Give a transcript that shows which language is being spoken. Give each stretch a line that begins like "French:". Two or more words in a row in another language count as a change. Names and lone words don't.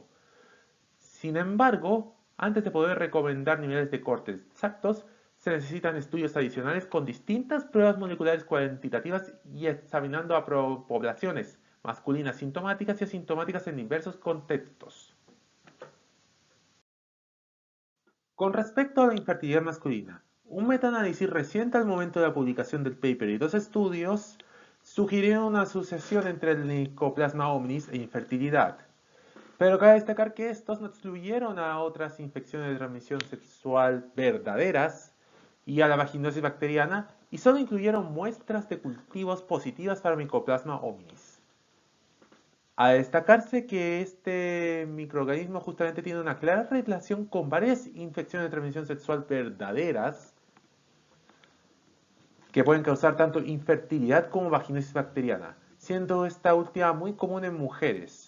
Spanish: Sin embargo, antes de poder recomendar niveles de cortes exactos, se necesitan estudios adicionales con distintas pruebas moleculares cuantitativas y examinando a poblaciones masculinas sintomáticas y asintomáticas en diversos contextos. Con respecto a la infertilidad masculina, un metaanálisis reciente al momento de la publicación del paper y dos estudios sugirieron una asociación entre el Mycoplasma hominis e infertilidad. Pero cabe destacar que estos no excluyeron a otras infecciones de transmisión sexual verdaderas y a la vaginosis bacteriana y solo incluyeron muestras de cultivos positivas para Mycoplasma hominis. A destacarse que este microorganismo justamente tiene una clara relación con varias infecciones de transmisión sexual verdaderas que pueden causar tanto infertilidad como vaginosis bacteriana, siendo esta última muy común en mujeres.